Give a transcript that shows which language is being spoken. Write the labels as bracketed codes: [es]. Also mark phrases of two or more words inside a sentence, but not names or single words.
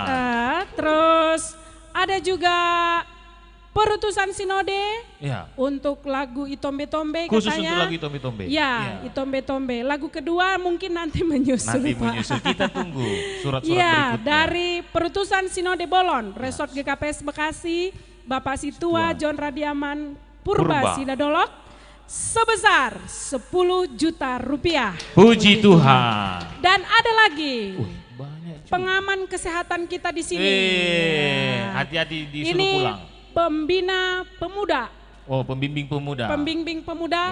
[id] Terus ada juga perutusan sinode Ya. untuk lagu Itombe-tombe Khusus katanya. untuk lagu Itombe-tombe. Ya, Itombe-tombe. Lagu kedua mungkin nanti menyusul Nanti Pak. menyusul, kita tunggu surat-surat Ya, berikutnya. dari perutusan sinode Bolon, Resort GKPS Bekasi, Bapak Situa John Radiaman Purba Purba. Sidadolok, sebesar 10 juta rupiah. Puji Tuhan. Dan ada lagi Banyak juga. pengaman kesehatan kita di sini. Ya. Hati-hati disuruh Ini pulang. pembina pemuda, Oh, pembimbing pemuda. pembimbing pemuda